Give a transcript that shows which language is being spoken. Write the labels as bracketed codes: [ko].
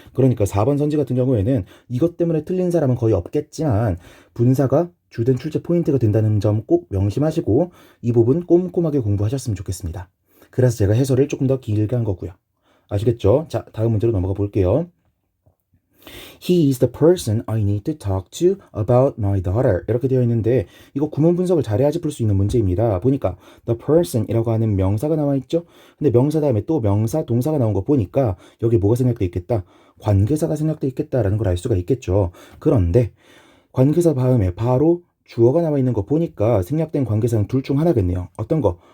[ko] 그러니까 4번 선지 같은 경우에는 이것 때문에 틀린 사람은 거의 없겠지만 분사가 주된 출제 포인트가 된다는 점 꼭 명심하시고 이 부분 꼼꼼하게 공부하셨으면 좋겠습니다. 그래서 제가 해설을 조금 더 길게 한 거고요. 아시겠죠? 자, 다음 문제로 넘어가 볼게요. [en] He is the person I need to talk to about my daughter. [ko] 이렇게 되어 있는데 이거 구문 분석을 잘해야지 풀 수 있는 문제입니다. 보니까 the person이라고 하는 명사가 나와 있죠. 근데 명사 다음에 또 명사, 동사가 나온 거 보니까 여기 뭐가 생략돼 있겠다? 관계사가 생략돼 있겠다라는 걸 알 수가 있겠죠. 그런데 관계사 다음에 바로 주어가 나와 있는 거 보니까 생략된 관계사는 둘 중 하나겠네요. 어떤 거?